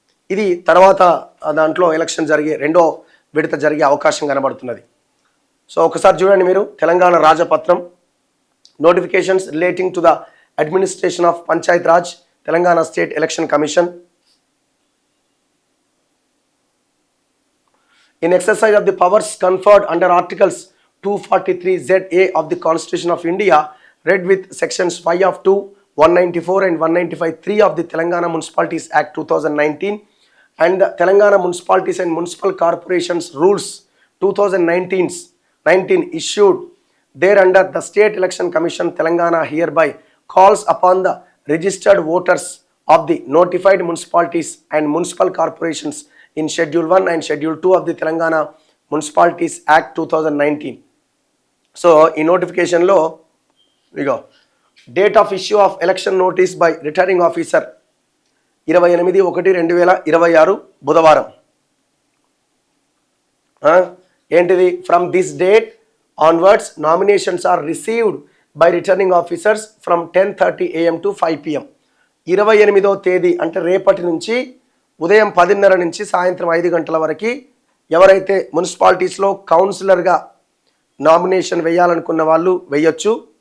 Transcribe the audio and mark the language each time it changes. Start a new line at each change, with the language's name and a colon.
Telugu: ఇది తర్వాత దాంట్లో ఎలక్షన్ జరిగే 2వ విడత జరిగే అవకాశం కనబడుతున్నది. సో ఒకసారి చూడండి మీరు, Telangana రాజపత్రం
English: Notifications relating to the administration of Panchayat Raj, Telangana state election commission. In exercise of the powers conferred under Articles 243ZA of the Constitution of India, read with sections 5 of 2, 194 and 195(3) of the Telangana Municipalities Act 2019 and the Telangana Municipalities and Municipal Corporations Rules 2019 issued thereunder, the State Election Commission Telangana hereby calls upon the registered voters of the notified municipalities and municipal corporations in Schedule 1 and Schedule 2 of the Telangana Municipalities Act 2019. So in notification lo we go date of issue of election notice by returning officer 28/1/2026
Telugu: బుధవారం. ఏంటిది?
English: From this date onwards nominations are received by returning officers from 10:30 AM to 5 PM.
Telugu: 28వ తేదీ అంటే రేపటి నుంచి ఉదయం 10:30 నుంచి సాయంత్రం 5 గంటల వరకు ఎవరైతే మున్సిపాలిటీస్లో కౌన్సిలర్గా నామినేషన్ వేయాలనుకున్న వాళ్ళు వేయొచ్చు.